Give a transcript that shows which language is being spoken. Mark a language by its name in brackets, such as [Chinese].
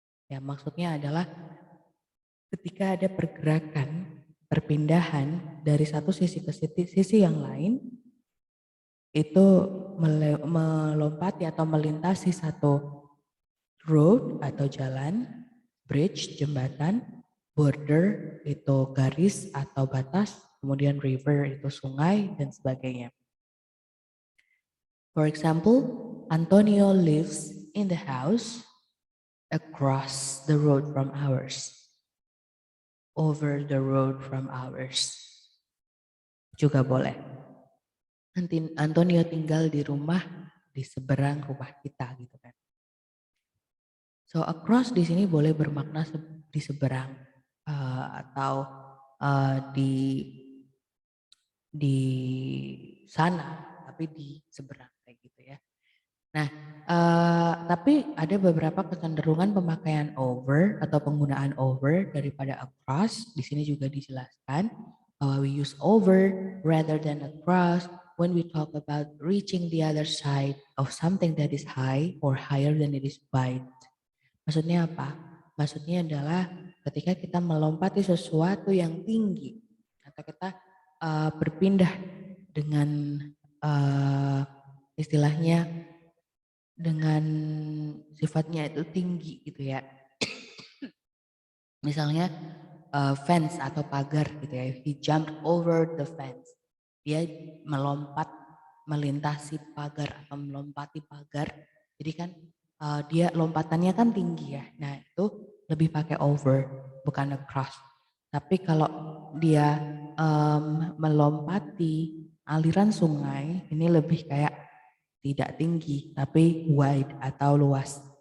[Indonesian] Ya, maksudnya adalah ketika ada pergerakan, perpindahan dari satu sisi ke sisi yang lain, itu melompati atau melintasi satu road atau jalan, bridge, jembatan, border itu garis atau batas, kemudian river itu sungai dan sebagainya. [English] For example, Antonio lives in the house across the road from ours. Over the road from ours. [Indonesian] Juga boleh. Antonio tinggal di rumah di seberang rumah kita gitu kan. So across di sini boleh bermakna di seberang atau di sana tapi di seberang kayak gitu ya. Nah, tapi ada beberapa kecenderungan pemakaian over atau penggunaan over daripada across. Di sini juga dijelaskan bahwa [English] we use over rather than across when we talk about reaching the other side of something that is high or higher than it is wide. [Indonesian] Maksudnya apa? Maksudnya adalah ketika kita melompati sesuatu yang tinggi atau kita berpindah dengan istilahnya dengan sifatnya itu tinggi gitu ya. Misalnya fence atau pagar gitu ya. [English] He jumped over the fence. [Indonesian] Dia melompat melintasi pagar atau melompati pagar. Jadi kan dia lompatannya kan tinggi ya. Nah itu lebih pakai over bukan across. Tapi kalau dia melompati aliran sungai ini lebih kayak tidak tinggi tapi wide atau luas.